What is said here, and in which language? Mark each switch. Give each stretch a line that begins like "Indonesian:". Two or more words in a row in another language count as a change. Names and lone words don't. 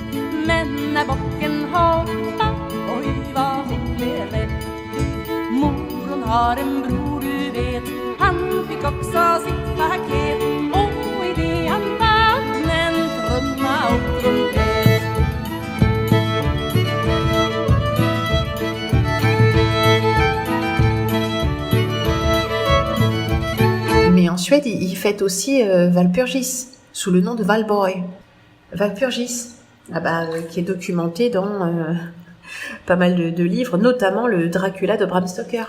Swedish: Men när bocken hoppade, oj vad hon blev rädd. Mor har en bror du vet, han fick också sitt paket och i det han fann en trumma och trumpet.
French: Mais en Suède, ils fêtent aussi Walpurgis, sous le nom de Valborg. Walpurgis, qui est documenté dans pas mal de livres, notamment le Dracula de Bram Stoker.